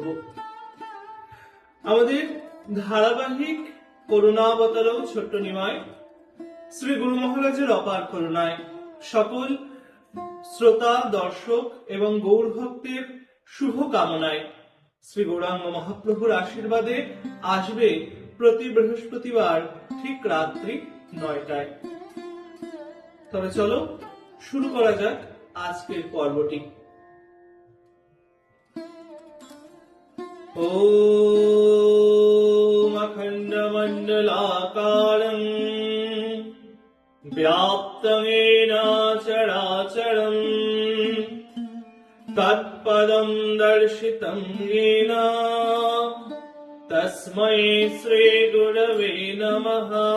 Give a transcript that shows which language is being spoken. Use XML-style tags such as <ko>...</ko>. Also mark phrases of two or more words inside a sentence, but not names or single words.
<bn>আমাদের ধারাবাহিক করুণাবতারও ছোট্ট নিমাই শ্রী গুরু মহারাজের অপার করুণায় সকল শ্রোতা, দর্শক এবং গৌর ভক্তের শুভ কামনায় শ্রী গৌরাঙ্গ মহাপ্রভুর আশীর্বাদে আসবে প্রতি বৃহস্পতিবার ঠিক রাত্রি 9টায়। তবে চলো শুরু করা যাক আজকের পর্বটি।</bn> <sa>ওম অখণ্ডমণ্ডলাকারং ব্যাপ্তং येन চরাচরং তৎপদং দর্শিতং येन তস্मै শ্রী গুরবে নমঃ।</sa>